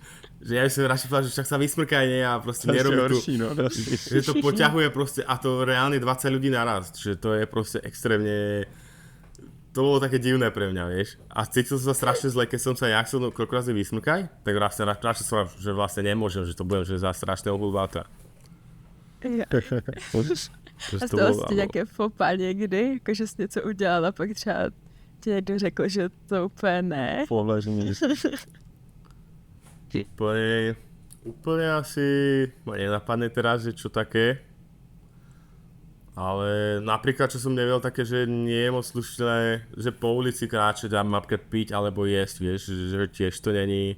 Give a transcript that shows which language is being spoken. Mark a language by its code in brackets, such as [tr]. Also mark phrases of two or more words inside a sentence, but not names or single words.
[sk] Že ja by som radšej povedal, že však sa vysmrkaj, nie, a proste nerobí tu, že to poťahuje proste, a to reálne 20 ľudí naraz, že to je proste extrémne, to bolo také divné pre mňa, vieš. A cítil som sa strašne zle, keď som sa ja chcel koľkokrát vysmrkať, tak radšej som, že vlastne nemôžem, že to budem, že za strašného hulváta. Ja. [cs] A stalo se ti nějaké fopa někdy, jakože jsi něco udělal a pak třeba ti někdo řekl, že to úplně ne? [sk] Úplne asi ma nenapadne teraz, že čo také. Ale napríklad, čo som nevedel také, že nie je moc slušné, že po ulici kráčať a napríklad piť alebo jesť, vieš, že tiež to není.